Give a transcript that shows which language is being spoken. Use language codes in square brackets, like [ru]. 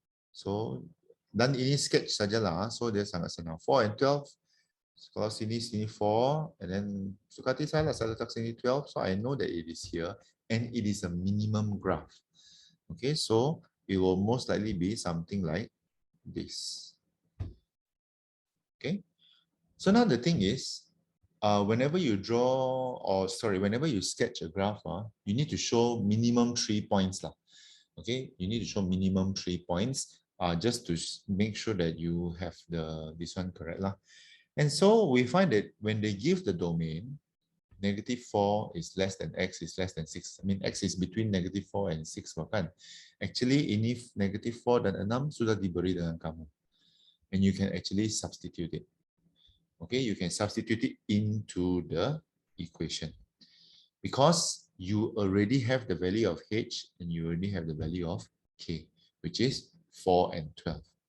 [ms] So dan ini sketch sajalah, so dia sangat senang. [en] 4 and 12. [ms] Kalau sini 4, [en] and then [ms] suka hati saya letak sini 12, [en] so I know that it is here, and it is a minimum graph. Okay, so it will most likely be something like this. Okay, so now the thing is, whenever you whenever you sketch a graph, you need to show minimum 3 points lah. Okay, you need to show minimum 3 points, just to make sure that you have this one correct lah. And so we find that when they give the domain, -4 is less than x is less than 6. I mean, x is between -4 and 6 bahkan. [ms] Actually, ini -4 dan 6 sudah diberi dengan kamu. [en] And you can actually substitute it. Okay, you can substitute it into the equation. Because you already have the value of h and you already have the value of k, which is 4 and 12.